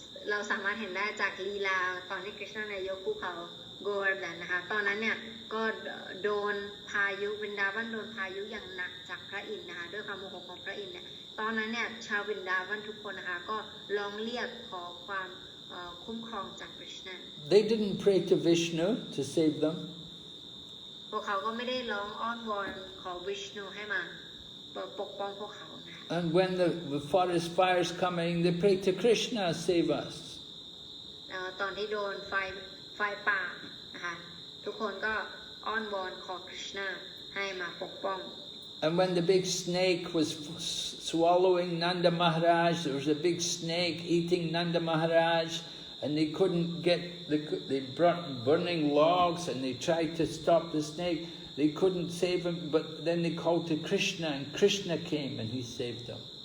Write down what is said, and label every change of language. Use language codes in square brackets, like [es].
[th] เราสามารถเห็นได้จากลีลาตอนที่คริชนาเนี่ยยกภูเขาโกวาร์ดันนะคะตอนนั้นเนี่ยก็โดนพายุวินดาวันโดนพายุอย่างหนักจากพระอินทร์นะคะด้วยความโมโหของพระอินทร์เนี่ยตอนนั้นเนี่ยชาววินดาวันทุกคนนะคะก็ร้องเรียกขอความคุ้มครองจากคริชนา [en] They didn't pray to Vishnu to save them. [th] พวกเขาก็ไม่ได้ร้องอ้อนวอนขอวิชนูให้มาปกป้องพวกเขานะคะ [en] And when the forest fires coming, they pray to Krishna, save us. [th] ตอนที่โดนไฟป่านะคะทุกคนก็อ้อนวอนขอคริชนาให้มาปกป้อง [en] And when the big snake was swallowing Nanda Maharaj, there was a big snake eating Nanda Maharaj, and they couldn't get, they brought burning logs and they tried to stop the snake. They couldn't save him, but then they called to Krishna, and Krishna came and he saved them.